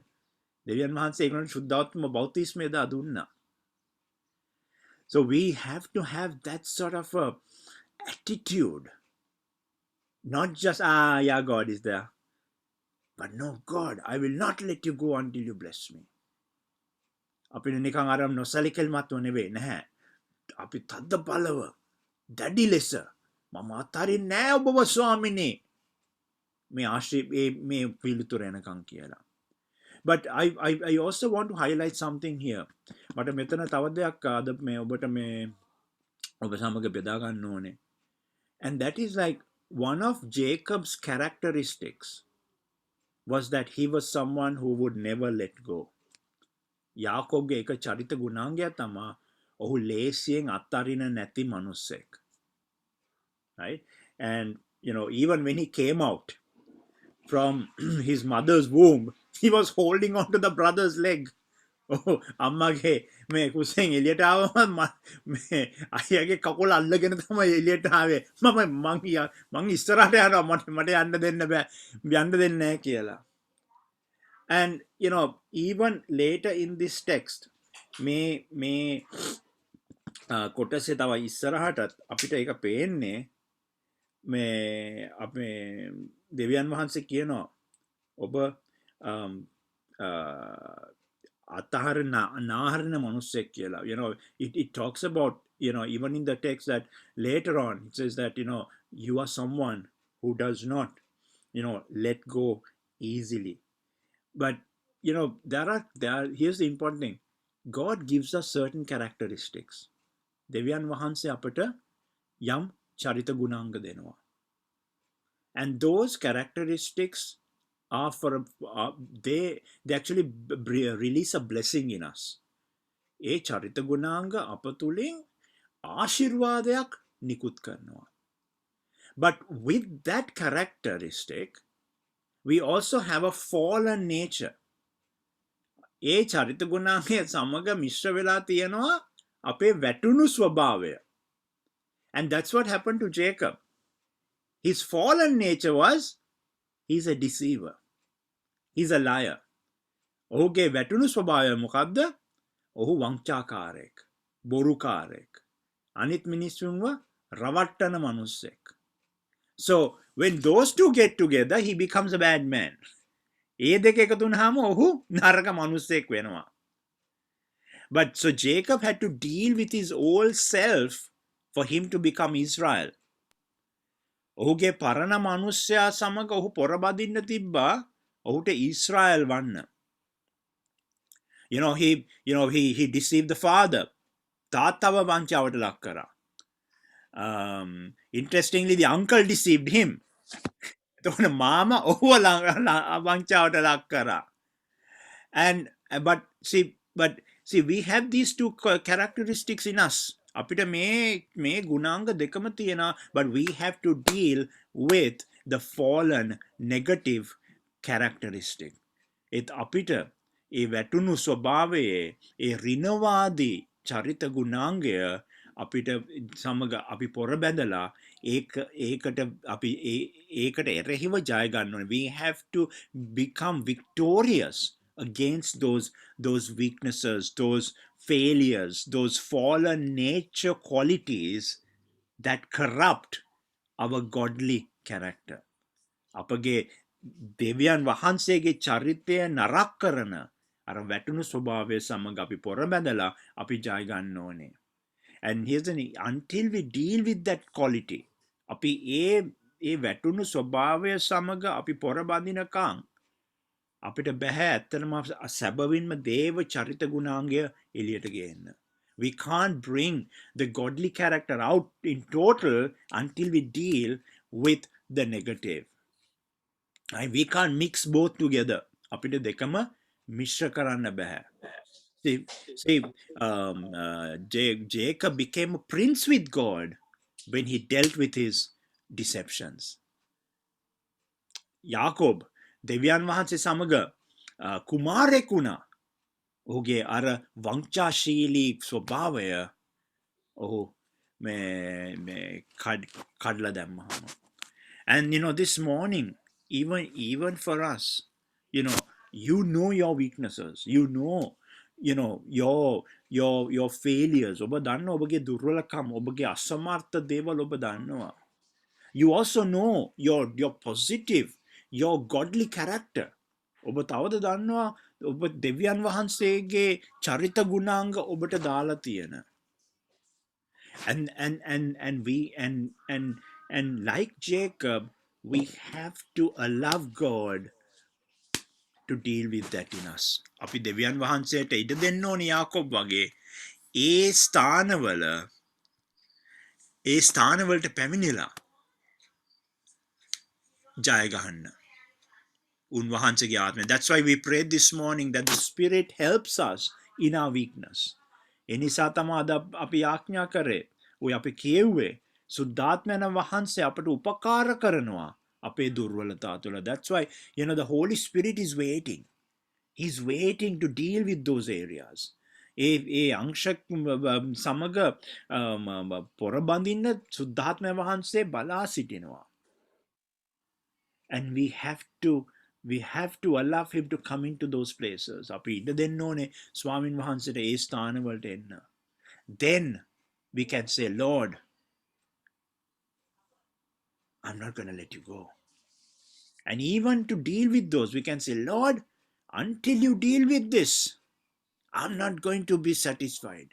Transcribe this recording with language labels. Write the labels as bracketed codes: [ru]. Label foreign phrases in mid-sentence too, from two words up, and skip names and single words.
[si] දෙවියන් වහන්සේ ඒගොල්ලන්ට සුද්ධාත්ම බෞතිස්මය දුන්නා. [en] So we have to have that sort of a attitude. Not just, yeah, God is there. But no, God, I will not let you go until you bless me. [si] අපිට නිකන් අර නොසලිකල්මත් නෙවෙයි නැහැ. අපි තද්ද බලව දැඩි ලෙස මම අතාරින්නේ නැහැ ඔබව ස්වාමිනේ. මේ පිළිතුර එනකන් කියලා. [en] But I also want to highlight something here. [si] මට මෙතන තව දෙයක් අද මේ ඔබට මේ ඔබ සමග බෙදා ගන්න ඕනේ. [en] And that is like one of Jacob's characteristics was that he was someone who would never let go. [si] යාකෝබ්ගේ එක චරිත ගුණාංගයක් තමා ඔහු ලේසියෙන් අත්හරින නැති මනුස්සෙක්. [en] Right? And you know, even when he came out from his mother's womb, he was holding on to the brother's leg. [si] Oh, අම්මගේ මේ කුසෙන් එළියට ආවම මේ අයියාගේ කකුල අල්ලගෙන තමයි එළියට ආවේ. මං ඉස්සරහට යනවා මට යන්න දෙන්න බෑ. යන්න දෙන්නේ නැහැ කියලා. [en] And you know, even later in this text [si] මේ කොටසේ තව ඉස්සරහටත් අපිට ඒක පේන්නේ මේ අපේ දෙවියන් වහන්සේ කියනවා ඔබ අතහරින මනුස්සෙක් කියලා. [en] You know, it talks about, you know, even in the text that later on it says that, you know, you are someone who does not, you know, let go easily. But you know, there are here's the important thing. God gives us certain characteristics. [si] දෙවියන් වහන්සේ අපට යම් චරිත ගුණාංග දෙනවා. [en] And those characteristics are they actually release a blessing in us. [si] ඒ චරිත ගුණාංග අප තුලින් ආශිර්වාදයක් නිකුත් කරනවා. [en] But with that characteristic, we also have a fallen nature. [si] ඒ චරිත ගුණාංගය සමග මිශ්‍ර වෙලා තියෙනවා අපේ වැටුණු ස්වභාවය. [en] And that's what happened to Jacob. His fallen nature was, he's a deceiver. He's a liar. [si] ඔහුගේ වැටුණු ස්වභාවය මොකක්ද? ඔහු වංචාකාරයෙක්, බොරුකාරයෙක්, අනිත් මිනිස්සුන්ව රවට්ටන මනුස්සෙක්. [en] So when those two get together, he becomes a bad man. [si] ඒ දෙක එකතු වුණාම ඔහු නරක මනුස්සෙක් වෙනවා. [en] But so Jacob had to deal with his old self for him to become Israel. [si] ඔහුගේ පරණ මනුස්සයා සමග ඔහු පොරබදින්න තිබ්බා ඔහුට ඊශ්‍රායල් වන්න. [en] You know, he deceived the father. [si] තාත්තව වංචාවට ලක් කරා. [en] Interestingly, the uncle deceived him. [si] එතකොට මාමා ඔහුව වංචාවට ලක් කරා. [en] And but see, we have these two characteristics in us. [si] අපිට මේ ගුණාංග දෙකම තියෙනවා, [en] but we have to deal with the fallen negative characteristic. [si] ඒත් අපිට ඒ වැටුණු ස්වභාවයේ ඒ ඍණවාදී චරිත ගුණාංගය අපිට සමග අපි පොර බැඳලා ඒකට එරෙහිව ජය ගන්න ඕනේ. [en] We have to become victorious against those weaknesses, those failures, those fallen nature qualities that corrupt our godly character. [si] අපගේ දෙවියන් වහන්සේගේ චරිතය නරක කරන අර වැටුණු ස්වභාවය සමග අපි පොර බැඳලා අපි ජය ගන්න ඕනේ. [en] And here's the thing, until we deal with that quality, [si] අපි ඒ වැටුණු ස්වභාවය සමග අපි පොර බඳිනකම් අපිට බෑ ඇත්තටම සැබවින්ම දේව චරිත ගුණාංගය එළියට ගේන්න. [en] We can't bring the godly character out in total until we deal with the negative. We can't mix both together. [si] අපිට දෙකම මිශ්‍ර කරන්න බෑ. [en] See, Jacob became a prince with God when he dealt with his deceptions. [si] යාකෝබ් දෙවියන් වහන්සේ සමග කුමාරයෙක් වුණා. ඔහුගේ අර වංචාශීලී ස්වභාවය ඔහු කඩලා දැම්මහම. [en] And you know, this morning, even for us, you know your weaknesses, you know your failures. [si] ඔබ දන්නවා ඔබගේ දුර්වලකම්, ඔබගේ අසමර්ථ දේවල් ඔබ දන්නවා. [en] You also know your positive, your godly character. [si] ඔබ තවද දන්නවා ඔබ දෙවියන් වහන්සේගේ චරිත ගුණාංග ඔබට දාලා තියෙන. [en] And like Jacob, we have to allow God to deal with that in us. [si] අපි දෙවියන් වහන්සේට ඉඩ දෙන්න ඕනේ යාකොබ් වගේ ඒ ස්ථානවලට පැමිණිලා ජය ගන්න. උන්වහන්සේගේ ආත්මය. [en] That's why we prayed this morning that the Spirit helps us in our weakness. [si] ඒ නිසා තමයි අද අපි ආඥා කරේ. ඔය අපි කියෙව්වේ සුද්ධාත්මයන් වහන්සේ අපට උපකාර කරනවා අපේ දුර්වලතා තුළ. [en] That's why the Holy Spirit is waiting. He's waiting to deal with those areas. [si] ඒ අංශ සමග පොරබඳින්න සුද්ධාත්මය වහන්සේ බලා සිටිනවා. [en] And we have to allow him to come into those places. [si] අපි ඉඩ දෙන්න ඕනේ ස්වාමින් වහන්සේට ඒ ස්ථානවලට එන්න. [en] Then we can say, Lord, I'm not going to let you go. And even to deal with those, we can say, Lord, until you deal with this, I'm not going to be satisfied.